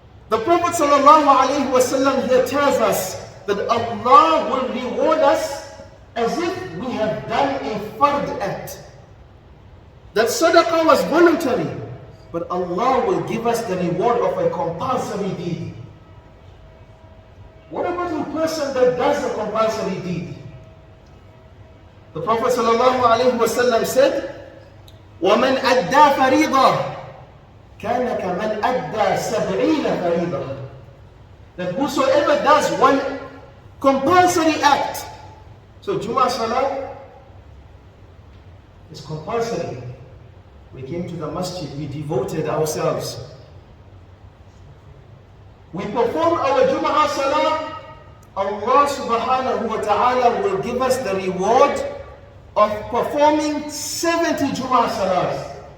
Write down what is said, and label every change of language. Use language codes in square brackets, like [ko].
[en] The Prophet sallallahu alayhi wa sallam here tells us that Allah will reward us as if we have done a fard act. That sadaqah was voluntary, but Allah will give us the reward of a compulsory deed. What about a person that does a compulsory deed? The Prophet ﷺ said, [ar] وَمَنْ أَدَّى فَرِيضًا كَانَ كَمَنْ أَدَّى سَبْعِينَ فَرِيضًا. [en] That whosoever does one compulsory act, so Jummah Salah is compulsory. We came to the masjid, we devoted ourselves. We perform our Jumu'ah Salah, Allah subhanahu wa ta'ala will give us the reward of performing 70 Jumu'ah Salahs.